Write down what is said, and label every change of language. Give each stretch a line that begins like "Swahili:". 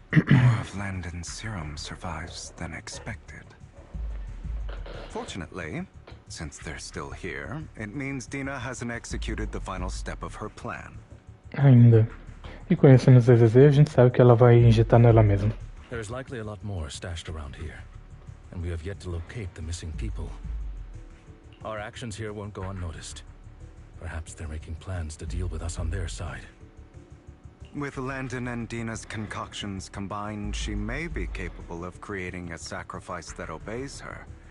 English: More of Landon's serum survives than expected. Fortunately, since they're still here, it means Dina hasn't executed the final step of her plan.
Portuguese: Ainda. E conhecendo o ZZZ, a gente sabe que ela vai injetar nela mesma.
English: There's likely a lot more stashed around here, and we have yet to locate the missing people. Our actions here won't go unnoticed. Perhaps they're making plans to deal with us on their side. With Landon and Dina's concoctions combined, she may be capable of creating a sacrifice that obeys her.